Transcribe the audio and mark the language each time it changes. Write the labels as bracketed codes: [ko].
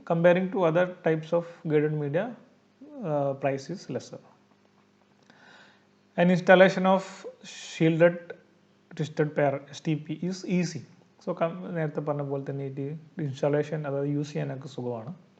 [en] Comparing to other types of guided media, price is lesser. An installation of shielded twisted pair STP is easy. [ml] So നേരത്തെ പറഞ്ഞ പോലെ തന്നെ installation, അതായത് use ചെയ്യാനൊക്കെ സുഖമാണ്.